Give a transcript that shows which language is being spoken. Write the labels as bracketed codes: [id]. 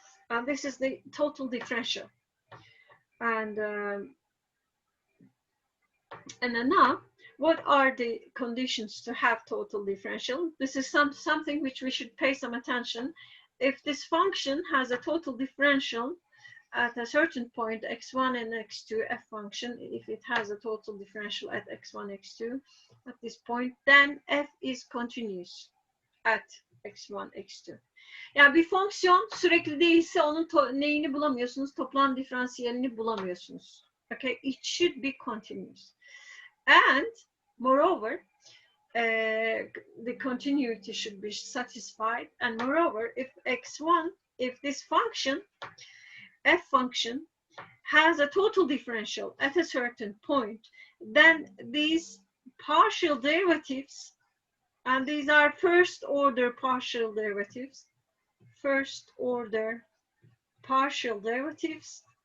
[en] And this is the total differential. And then now, what are the conditions to have total differential? This is something which we should pay some attention. if this function has a total differential at a certain point, x1 and x2, f function, if it has a total differential at x1, x2, at this point, then f is continuous at x1, x2. [tr] Yani bir fonksiyon sürekli değilse onun neyini bulamıyorsunuz? Toplam diferansiyelini bulamıyorsunuz. [en] Okay, it should be continuous. And moreover, the continuity should be satisfied. And moreover, if x1, if this function, f function, has a total differential at a certain point, then these partial derivatives, and these are first order partial derivatives, first order partial derivatives,